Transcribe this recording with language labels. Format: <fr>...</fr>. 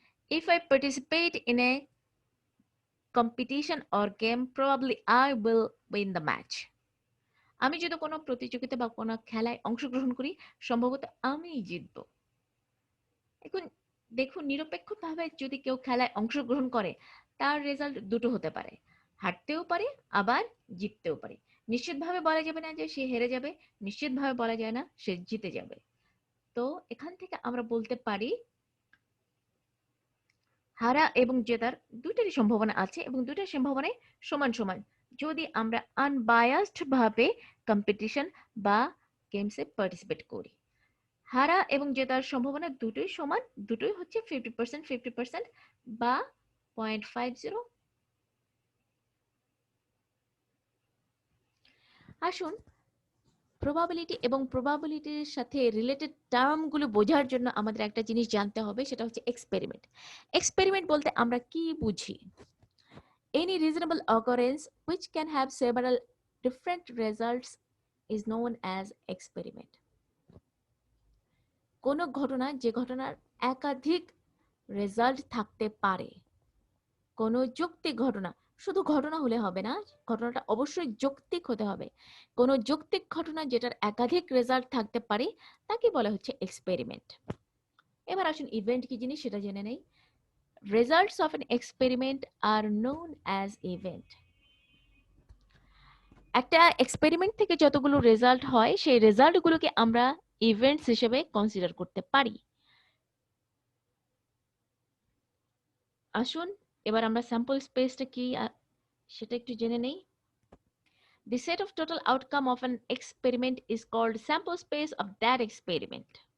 <en>If I participate in a competition or game, probably I will win the match.</en> <bn>আমি যদি কোনো প্রতিযোগিতা বা কোনো খেলায় অংশগ্রহণ করি সম্ভবত আমিই জিতবো। এখন দেখুন, নিরপেক্ষভাবে যদি কেউ খেলায় অংশগ্রহণ করে তার রেজাল্ট দুটো হতে পারে, হারতেও পারে আবার জিততেও পারে। নিশ্চিতভাবে বলা যাবে না যে সে হেরে যাবে, নিশ্চিতভাবে বলা যায় না সে জিতে যাবে। তো এখান থেকে আমরা বলতে পারি হারা এবং জেতার দুইটারই সম্ভাবনা আছে এবং দুইটার সম্ভাবনাই সমান সমান যদি আমরা আনবায়াসড ভাবে কম্পিটিশন বা গেমসে পার্টিসিপেট করি। হারা এবং জেতার সম্ভাবনা দুটোই সমান, দুটোই হচ্ছে 50% 50% বা 0.50। আসুন প্রবাবিলিটি এবং প্রবাবিলিটির সাথে রিলেটেড টার্মগুলো বোঝার জন্য আমাদের একটা জিনিস জানতে হবে, সেটা হচ্ছে এক্সপেরিমেন্ট। এক্সপেরিমেন্ট বলতে আমরা কি বুঝি?</bn> <en>Any reasonable occurrence which can have several different results is known as experiment.</en> <bn>কোন ঘটনা যে ঘটনার একাধিক রেজাল্ট থাকতে পারে, কোন যৌক্তিক ঘটনা, শুধু ঘটনা হলে হবে না, ঘটনাটা অবশ্যই যৌক্তিক হতে হবে। কোন যৌক্তিক ঘটনা যেটার একাধিক রেজাল্ট থাকতে পারে তাকে বলা হচ্ছে এক্সপেরিমেন্ট। এবার আসুন ইভেন্ট কি জিনিস সেটা জেনে নেই।</bn> <en>Results of an experiment are known as event.</en> <bn>একটা এক্সপেরিমেন্ট থেকে যতগুলো রেজাল্ট হয় সেই রেজাল্টগুলোকে আমরা ইভেন্টস হিসেবে কনসিডার করতে পারি। আসুন এবার আমরা স্যাম্পল স্পেসটা কি সেটা একটু জেনে নেই।</bn> <en>The set of total outcome of an experiment is called sample space of that experiment.</en>